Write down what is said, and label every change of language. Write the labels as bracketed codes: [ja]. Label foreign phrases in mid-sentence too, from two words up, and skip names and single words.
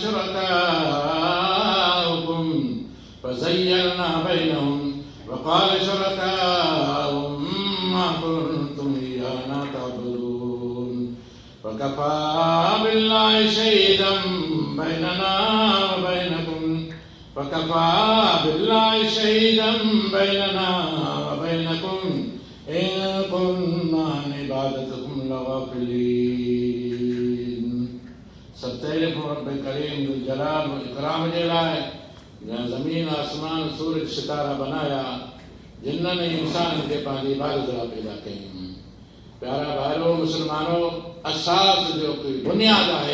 [ar] شركاؤكم فزيّلنا بينهم وقال شركاؤهم ما كنتم إيانا تعبدون وكفى بالله شهيدا بيننا وبينكم إن كنا عن عبادتكم لغافلين. [sd] सब तारीफ़ रब करीम [ar] ذو الجلال والإكرام [sd] जे लाइ जंहिं ज़मीन आसमान सूरज सितारा बनाया, जिन्ननि इंसाननि खे पंहिंजी इबादत लाइ पैदा कयईं। प्यारा भाइरो मुस्लमानो, असास जो कोई बुनियाद आहे।